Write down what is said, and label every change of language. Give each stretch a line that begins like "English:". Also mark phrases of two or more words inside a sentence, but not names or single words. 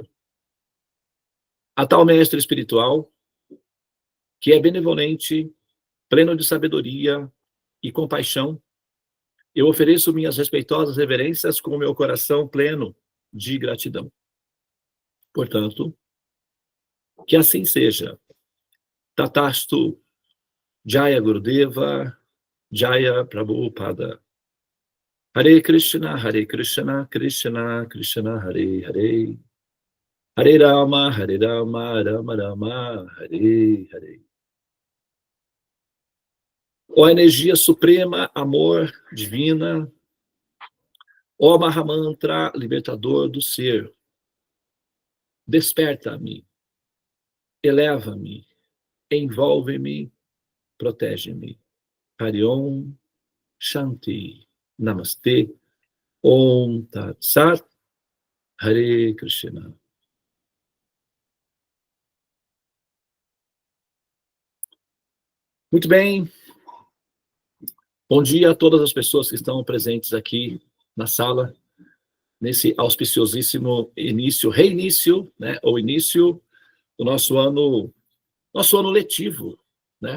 Portuguese: A tal mestre espiritual, que é benevolente, pleno de sabedoria e compaixão, eu ofereço minhas respeitosas reverências com o meu coração pleno de gratidão. Portanto, que assim seja.
Sanskrit: तथास्तु जय गुरुदेव जय प्रभुपाद. हरे कृष्ण कृष्ण कृष्ण हरे हरे. हरे राम राम राम हरे हरे.
Portuguese: Ó energia suprema, amor, divina, ó Mahamantra, libertador do ser, desperta-me, eleva-me, envolve-me, protege-me.
Sanskrit: हरि ॐ शान्ति नमस्ते ॐ तत् सत् हरे कृष्ण.
Portuguese: Muito bem. Bom dia a todas as pessoas que estão presentes aqui na sala, nesse auspiciosíssimo reinício, né, ou início do nosso ano letivo, né?